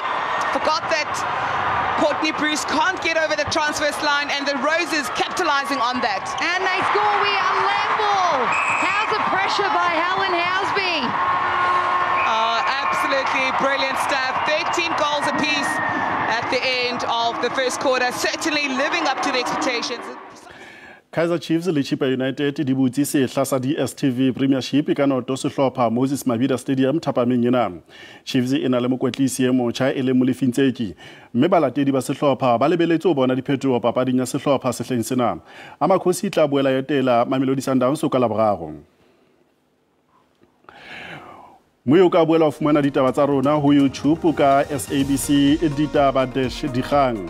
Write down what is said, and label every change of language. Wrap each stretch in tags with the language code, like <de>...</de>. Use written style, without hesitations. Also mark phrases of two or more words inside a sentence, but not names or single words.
<en>Forgot that Courtney Bruce can't get over the transverse line, and the Roses capitalizing on that. And they score. We are level. How's the pressure by Helen Housby? Absolutely brilliant stuff. 13 goals apiece at the end of the first quarter, certainly living up to the expectations.</en> <st>Kaizer Chiefs le Chippa United di butse sehla sa DStv Premiership ka noto sehlopha Moses Mabhida Stadium Thapameng ena. Chiefs e na le mokwetlisi e motjha e le Molefintseki, mme balatedi ba sehlopha ba lebeletse o bona diphetoho papading ya sehlopha sehleng sena. Amakhosi tla boela yetela Mamelodi Sundowns ka laboraro. Moyo ka boela o fumana ditaba tsa rona ho YouTube ka SABC Ditaba-Dikgang.</st>